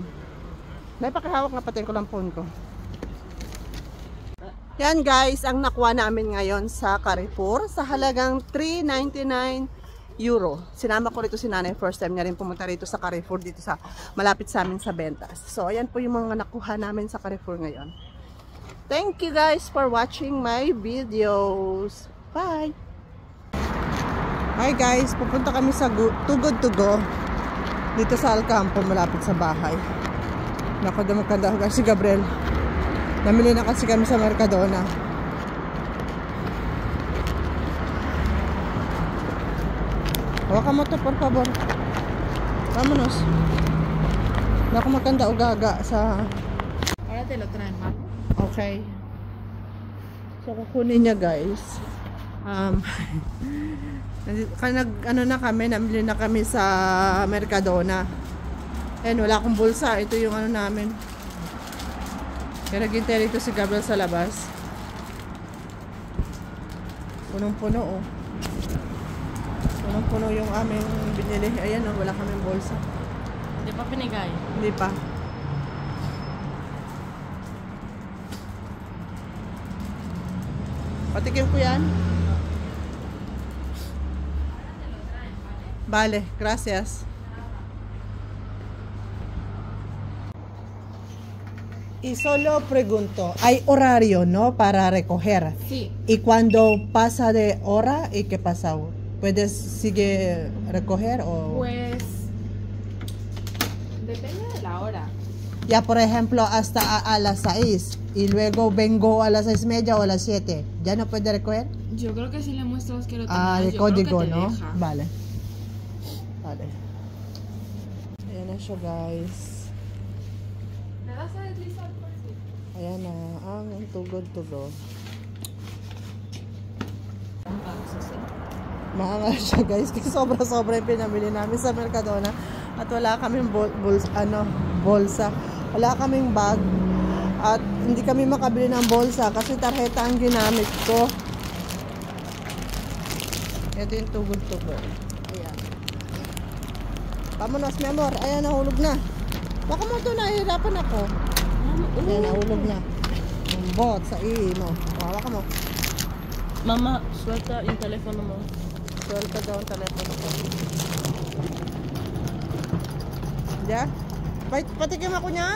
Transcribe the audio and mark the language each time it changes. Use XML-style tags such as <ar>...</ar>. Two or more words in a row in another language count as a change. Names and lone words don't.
<tl>Napakahawak na pati ko lang phone ko. Yan guys, ang nakuha namin ngayon sa Carrefour sa halagang 3.99 euro. Sinama ko rito si nanay, first time niya rin pumunta rito sa Carrefour dito sa malapit sa amin sa Bentas. So ayan po yung mga nakuha namin sa Carrefour ngayon.</tl> <en>Thank you guys for watching my videos. Bye! Hi guys,</en> <tl>pupunta kami sa Too Good To Go dito sa Alcampo malapit sa bahay. Naku, maganda guys si Gabriel. Namili na kasi kami sa Mercadona. Hawakan mo to,</tl> <es>por favor. Vámonos.</es> <tl>Naku, maganda ugaga sa...</tl> <es>Ahora te lo traen, ¿no?</es> <tl>Okay. So, kukunin niya guys. Ano na kami, namili na kami sa Mercadona. Ayan, wala akong bulsa. Ito yung ano namin. Kaya naghintay rito si Gabriel sa labas. Punong-puno oh. Punong-puno yung aming binili. Ayan oh, wala kaming bulsa. Hindi pa pinigay. Hindi pa. Patikim ko yan.</tl> <es>Vale, gracias. Y solo pregunto, hay horario, ¿no? Para recoger. Sí. Y cuando pasa de hora, ¿y qué pasa? ¿Puedes seguir recoger o...? Pues depende de la hora. Ya, por ejemplo, hasta a las 6 y luego vengo a las 6:30 o a las 7. ¿Ya no puede recoger? Yo creo que si le muestras que lo tengas, Ah, de yo creo código, que te ¿no? deja. Vale. Vale.</es> <tl>Ayan na siya, guys.</tl> <es>¿Me vas a deslizar por si?</es> <tl>Ayan na, ang Too Good To Go. Mahanga siya guys, kasi sobra-sobra yung pinamili namin sa Mercadona at wala kaming bolsa. Wala kaming bag at hindi kami makabili ng bolsa kasi tarjeta ang ginamit ko. Ito yung Too Good To Go. Ayan.</tl> <es>Vamonos, mi amor.</es> <tl>Ayan, nahulog na. Baka mo ito, nahihirapan ako. Ayan, nahulog na. Yung bot sa mo. Hawa ka mo. Mama, suelta yung telepono mo. Suelta daw ang telepono ko. Diyan? Patikim ako niyan.</tl>